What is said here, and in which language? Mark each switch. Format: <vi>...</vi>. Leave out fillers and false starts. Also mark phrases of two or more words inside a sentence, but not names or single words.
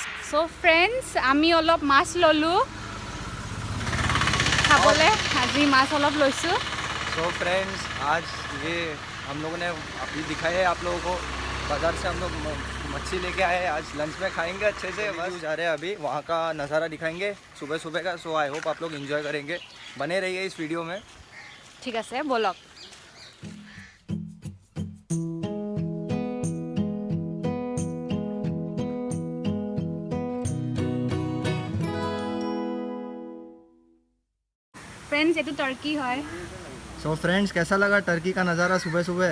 <en>So friends</en> <as>আমি অলপ মাছ ললো খাবলে আজি মাছ অলপ লৈছো</as> <en>so friends</en> <hi>आज ये हम लोगों ने अभी दिखाया है आप लोगों को बाज़ार से हम लोग मच्छी लेके आए हैं आज लंच में खाएंगे अच्छे से बस जा रहे हैं अभी वहाँ का नज़ारा दिखाएंगे सुबह सुबह का</hi> <en>so I hope</en> <hi>आप लोग एंजॉय करेंगे बने रहिए इस वीडियो में</hi> <as>ঠিক আছে বলক</as> <hi>फ्रेंड्स ये तो टर्की है</hi> <en>so friends</en> <hi>कैसा लगा टर्की का नज़ारा सुबह सुबह</hi>